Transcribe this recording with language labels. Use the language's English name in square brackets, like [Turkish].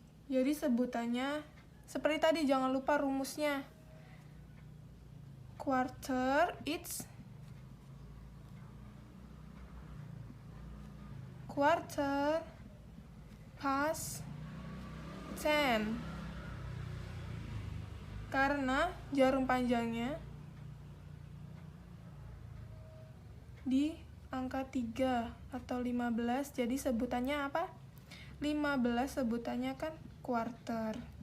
[Indonesian] Jadi sebutannya seperti tadi, jangan lupa rumusnya. [English] Quarter, it's quarter past 10. [Indonesian] Karena jarum panjangnya di angka 3 atau 15, jadi sebutannya apa? 15 sebutannya kan quarter.